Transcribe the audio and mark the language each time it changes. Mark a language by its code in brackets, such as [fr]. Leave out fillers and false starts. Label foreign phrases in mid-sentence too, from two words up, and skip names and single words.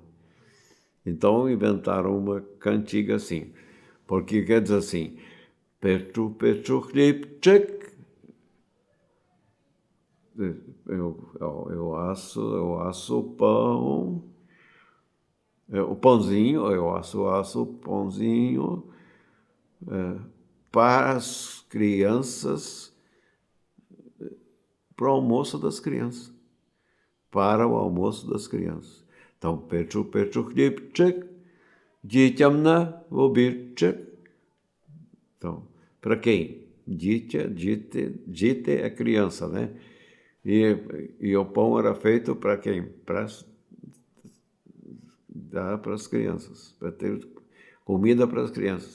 [pt] Então inventaram uma cantiga assim, porque quer dizer assim, [cs] Petru, Petru, Klipček, [pt] eu asso o pão, o pãozinho, eu asso o pãozinho para as crianças, para o almoço das crianças, para o almoço das crianças. Então, [cs] Petru, Petru, Klipček, dítям na vobíček. [pt] Então, para quem? Dite é criança, né? E o pão era feito para quem? Para dar para as crianças, para ter comida para as crianças.